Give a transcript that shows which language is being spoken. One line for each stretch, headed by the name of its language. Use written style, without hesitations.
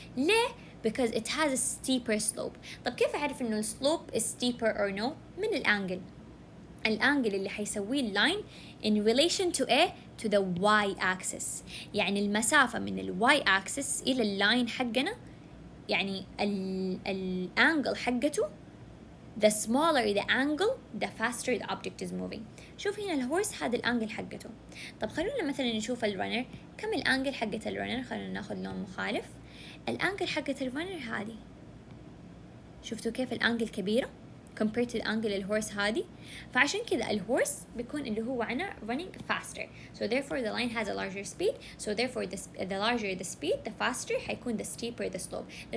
English: ليه؟ because it has a steeper slope.
Arabic: طب كيف أعرف إنه
English: slope is steeper or no؟
Arabic: من الأنجل اللي حيسويه اللاين
English: in relation to A, to the y axis.
Arabic: يعني المسافة من ال y axis إلى اللاين حقنا, يعني الانجل حقته,
English: the smaller the angle, the faster the object is moving.
Arabic: شوف هنا الهورس هذا الانجل حقته. طب خلونا مثلا نشوف الرنر, كم الانجل حقة الرنر؟ خلونا ناخذ لون مخالف. الانجل حقة الرنر هذه, شفتوا كيف الانجل كبيرة compared to الانجل الهورس هذه؟ فعشان كذا الهورس بيكون اللي هو عنا
English: running faster, so therefore the line has a larger speed, so therefore the larger the speed, the faster حيكون the steeper the slope.